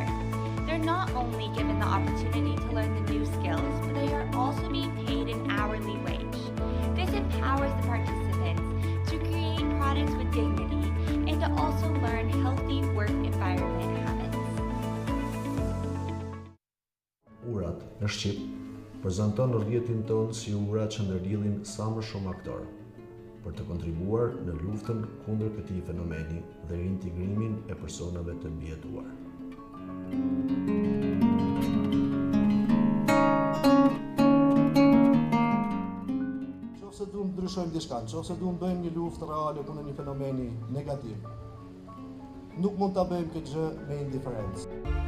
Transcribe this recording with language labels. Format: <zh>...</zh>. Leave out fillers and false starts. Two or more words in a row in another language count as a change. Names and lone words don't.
<en>They're not only given the opportunity to learn the new skills, but they are also being paid an hourly wage. This empowers the participants to create products with dignity and to also learn healthy work environment habits.</en> <sq>Urat në Shqip prezanton rrjetin tonë si ura që ndërlidhin sa më shumë aktorë për të kontribuar në luftën kundër këtij fenomeni dhe reintegrimin e personave të mbijetuar. Nëse duam të ndryshojmë diçka, nëse duam të bëjmë një luftë reale kundër një fenomeni negativ, nuk mund ta bëjmë këtë gjë me indiferencë.</sq>